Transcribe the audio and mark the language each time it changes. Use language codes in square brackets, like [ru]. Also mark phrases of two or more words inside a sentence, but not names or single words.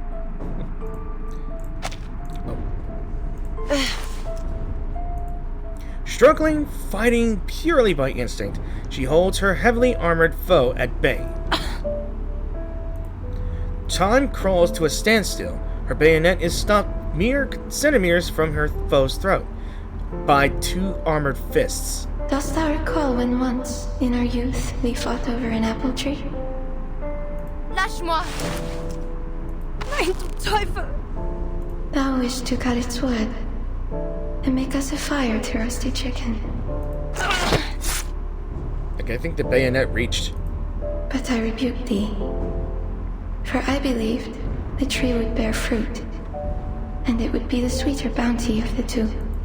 [en] Struggling, fighting purely by instinct, she holds her heavily armored foe at bay. Time crawls to a standstill. Her bayonet is stopped mere centimeters from her foe's throat by two armored fists. Dost thou recall when once, in our youth, we fought over an apple tree? [fr] Lâche-moi! [de] Nein, du Teufel! [en] Thou wished to cut its wood and make us a fire to roast a chicken. Okay, I think the bayonet reached. But I rebuked thee, for I believed the tree would bear fruit, and it would be the sweeter bounty of the two.